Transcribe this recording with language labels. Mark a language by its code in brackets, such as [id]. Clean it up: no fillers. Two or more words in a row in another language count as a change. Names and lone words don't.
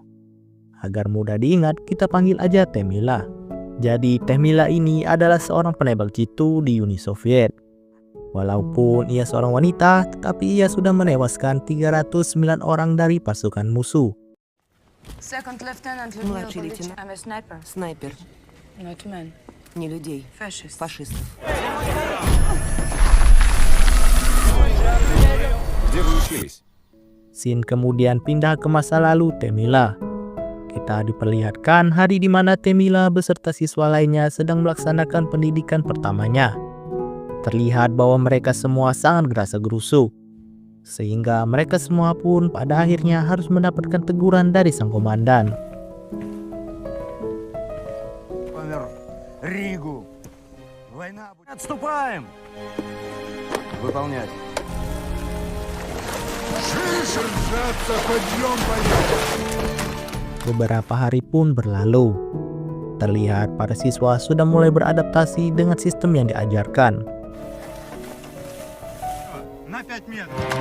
[id] Agar mudah diingat, kita panggil aja Teh Mila. Jadi Teh Mila ini adalah seorang penebak jitu di Uni Soviet. Walaupun ia seorang wanita, tetapi ia sudah menewaskan 309 orang dari pasukan musuh. [en] Second Lieutenant Людмила [ru] Младший Павлич. лейтенант. [en] I'm a sniper. [ru] Снайпер. [en] Not man. [ru] Не людей. [en] Fascist. [ru] Фашистов. Где вы учились? [id] Scene kemudian pindah ke masa lalu Teh Mila. Kita diperlihatkan hari di mana Teh Mila beserta siswa lainnya sedang melaksanakan pendidikan pertamanya. Terlihat bahwa mereka semua sangat gerasa-gerusu, sehingga mereka semua pun pada akhirnya harus mendapatkan teguran dari sang komandan. [ru] Ригу. Война будет. Отступаем. Выполнять. Держаться, подъем, [id] Beberapa hari pun berlalu. Terlihat para siswa sudah mulai beradaptasi dengan sistem yang diajarkan. [ru] На 5 метров.